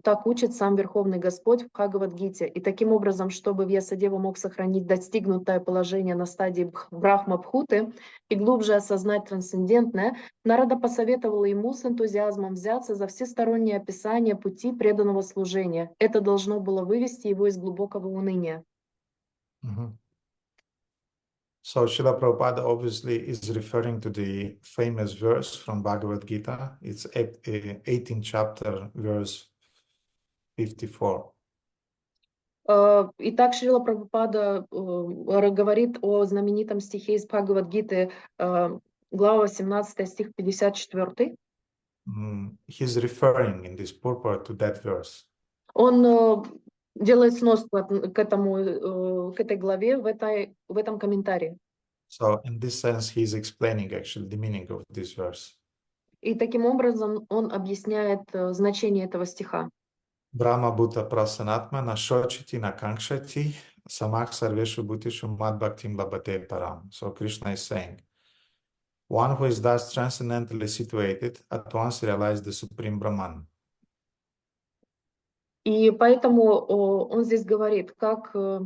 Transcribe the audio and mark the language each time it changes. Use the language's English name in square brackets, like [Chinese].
[Russian] Так учит сам Верховный Господь в Бхагавад-гите. И таким образом, чтобы Вьясадева мог сохранить достигнутое положение на стадии Брахма-бхуты и глубже осознать трансцендентное, Нарада посоветовал ему с энтузиазмом взяться за всестороннее описание пути преданного служения. Это должно было вывести его из глубокого уныния. [English] So Srila Prabhupada obviously is referring to the famous verse from Bhagavad Gita. It's 18th chapter, verse 54. [Russian] Итак, Шрила Прабхупада говорит о знаменитом стихе из Бхагавад-гиты, глава 18, стих 54. [English] He's referring in this purport to that verse. [Russian] Он делает сноску к этой главе в этом комментарии. [English] So in this sense, he's explaining actually the meaning of this verse. [Russian] И таким образом он объясняет значение этого стиха. [Sanskrit] Brahma Bhuta Prasanatma Nashochiti Nakankshati Samach Sarveshu Bhutishu Mad Bhaktim Labhate Param. [English] So Krishna is saying, one who is thus transcendentally situated at once realizes the Supreme Brahman. [Russian] И поэтому он здесь говорит, как...